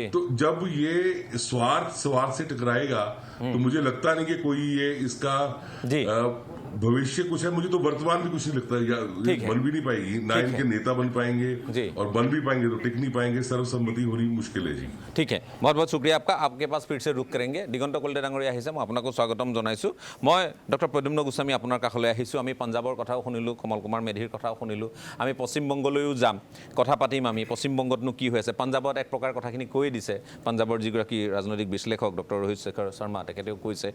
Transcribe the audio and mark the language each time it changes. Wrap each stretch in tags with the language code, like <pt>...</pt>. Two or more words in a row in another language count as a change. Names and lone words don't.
<hi>तो जब ये स्वार्थ से टकराएगा तो मुझे लगता नहीं कि कोई ये इसका जी। भविष्य कुछ है। मुझे तो वर्तमान भी कुछ नहीं लगता ठीक है। बन भी नहीं पाएगी, ना इनके नेता बन पाएंगे जी। और बन भी पाएंगे तो टिक नहीं पाएंगे। सर्वसम्मति होनी मुश्किल है जी। ठीक है, बहुत बहुत शुक्रिया आपका। आपके पास फिर से रुक करेंगे।</hi> <as>दिगন্ত কলিতা ডাঙৰীয়া আহিছে, মই আপোনাকো স্বাগতম জনাইছোঁ। মই ডক্টৰ প্ৰদ্যুম্ন গোস্বামী আপোনাৰ কাষলৈ আহিছোঁ। আমি পাঞ্জাবৰ কথাও শুনিলোঁ, কমল কুমাৰ মেধিৰ কথাও শুনিলোঁ। আমি পশ্চিমবংগলৈও যাম, কথা পাতিম আমি পশ্চিমবংগতনো কি হৈ আছে। পাঞ্জাবত এক প্ৰকাৰ কথাখিনি কৈয়ে দিছে পাঞ্জাবৰ যিগৰাকী ৰাজনৈতিক বিশ্লেষক ডক্টৰ ৰোহিত শেখৰ শৰ্মা, তেখেতেও কৈছে।</as>